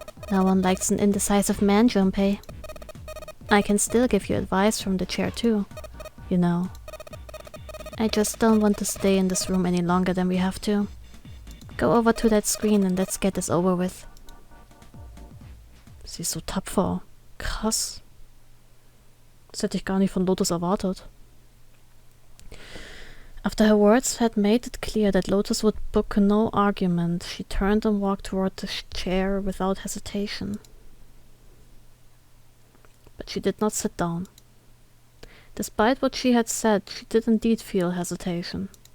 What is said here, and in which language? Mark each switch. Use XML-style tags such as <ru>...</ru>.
<en>No one likes an indecisive man, Junpei. I can still give you advice from the chair too, you know. I just don't want to stay in this room any longer than we have to. Go over to that screen and let's get this over with.</en> <de>Sie ist so tapfer. Krass. Das hätte ich gar nicht von Lotus erwartet.</de> <en>After her words had made it clear that Lotus would book no argument, she turned and walked toward the chair without hesitation. But she did not sit down. Despite what she had said, she did indeed feel hesitation.</en>